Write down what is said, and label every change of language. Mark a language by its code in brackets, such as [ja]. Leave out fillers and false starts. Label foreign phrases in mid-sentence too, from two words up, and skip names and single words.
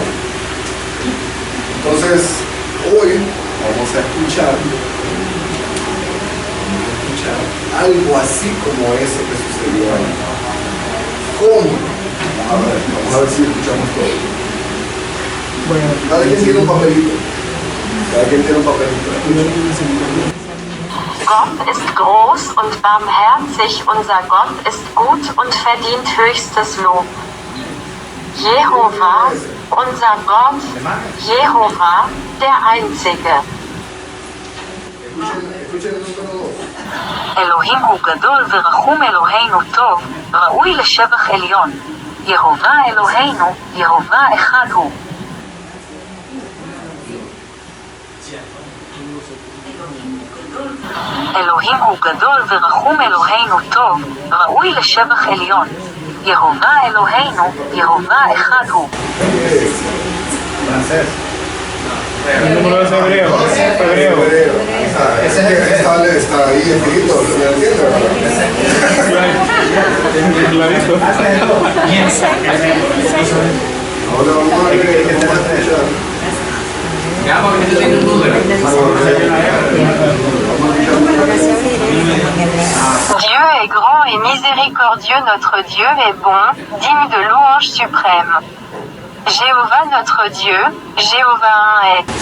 [es] Entonces hoy vamos a escuchar algo así como eso que sucedió ahí. ¿Cómo? Vamos a ver si escuchamos todo. Cada quien tiene un papelito. [de] Gott ist groß und barmherzig, unser Gott ist gut und verdient höchstes Lob. Jehova, unser Gott, Jehova, der Einzige. [es] Escuchen el número 2. [he] אלוהים הוא גדול ורחום אלוהינו טוב, ראוי לשבח עליון. יהובה אלוהינו, יהובה אחד הוא. אלוהים הוא גדול ורחום אלוהינו טוב, ראוי לשבח עליון. יהובה אלוהינו, יהובה אחד הוא. [es] El número es hebreo. Está ahí escrito, ¿me entiendes? Clarito. Ahora vamos a escuchar. [fr] Dieu est grand et miséricordieux, notre Dieu est bon, digne de louange suprême. Jéhovah notre Dieu, Jéhovah est.